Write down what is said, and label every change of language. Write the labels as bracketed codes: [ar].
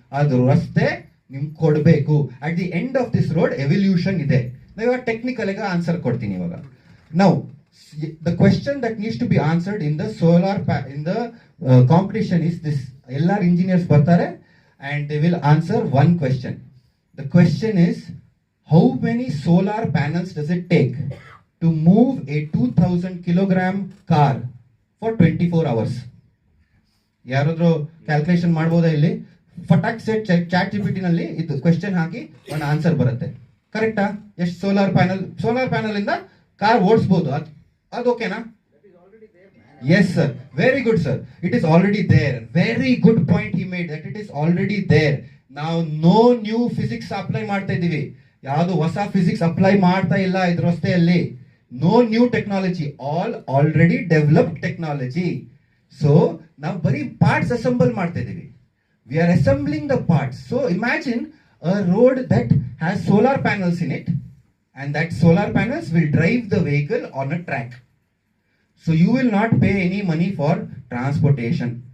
[kn] ಅದು ರಸ್ತೆ ನಿಮ್ಗೆ ಕೊಡ್ಬೇಕು. [en] At the end of this road evolution ಇದೆ. [kn] ನಾವು ಇವಾಗ ಟೆಕ್ನಿಕಲ್ ಆಗಿ ಆನ್ಸರ್ ಕೊಡ್ತೀನಿ ಇವಾಗ. [en] ನಾವು the question that needs to be answered in the solar in the competition is this. [kn] ಎಲ್ಲಾರು ಇಂಜಿನಿಯರ್ಸ್ ಬರ್ತಾರೆ [en] And they will answer one question. The question is, how many solar panels does it take to move a 2,000 kilogram car for 24 hours? [kn] ಯಾರಾದ್ರೂ calculation ಮಾಡ್ಬೋದಾ ಇಲ್ಲಿ? ಫಟಾಕ್ set chat GPT ನಲ್ಲಿ ಇದು question ಹಾಕಿ ಒಂದು answer ಬರುತ್ತೆ. ಕರೆಕ್ಟಾ? ಎಷ್ಟು ಸೋಲಾರ್ ಪ್ಯಾನಲ್ ಇಂದ ಕಾರ್ ಓಡಿಸಬಹುದು, ಅದು ಓಕೆನಾ? [en] Yes sir, very good sir, it is already there. Very good point he made, that it is already there. [kn] ನಾವು [en] no new physics [kn] ಅಪ್ಲೈ ಮಾಡ್ತಾ ಇದೀವಿ, ಯಾವುದು ಹೊಸ ಫಿಸಿಕ್ಸ್ ಅಪ್ಲೈ ಮಾಡ್ತಾ ಇಲ್ಲ ಇದ್ರ ರಸ್ತೆಯಲ್ಲಿ. [en] No new technology, all already developed technology. [kn] So ನಾವು ಬರೀ ಪಾರ್ಟ್ಸ್ ಅಸೆಂಬಲ್ ಮಾಡ್ತಾ ಇದೀವಿ. [en] We are assembling the parts. So imagine a road that has solar panels in it, and that solar panels will drive the vehicle on a track. So you will not pay any money for transportation.